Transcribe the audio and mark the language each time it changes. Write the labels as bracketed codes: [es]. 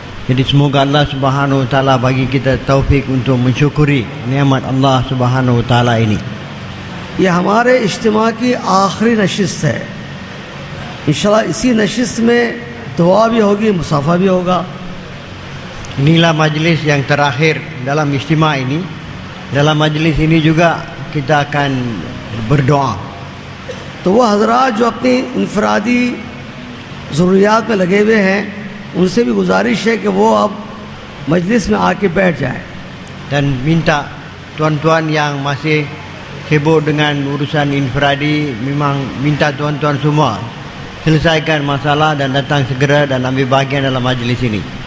[ms] Jadi semoga Allah Subhanahu wa taala bagi kita taufik untuk mensyukuri nikmat Allah Subhanahu wa taala ini. [hi] ये हमारे इज्तिमा की आखिरी नशिस्त है। इंशाल्लाह इसी नशिस्त में दुआ भी होगी, मुसाफा भी होगा। [ms] Inilah majlis yang terakhir dalam istimewa ini. Dalam majlis ini juga kita akan berdoa. [hi] तो वो हजरात जो अपनी इनफरादी ज़रूरियात में लगे हुए हैं, उनसे भी गुजारिश है कि वो अब मजलिस में आके बैठ जाएं। [ms] Dan minta tuan-tuan yang masih sibuk dengan urusan infradi, memang minta tuan-tuan semua selesaikan masalah dan datang segera dan ambil bahagian dalam majlis ini.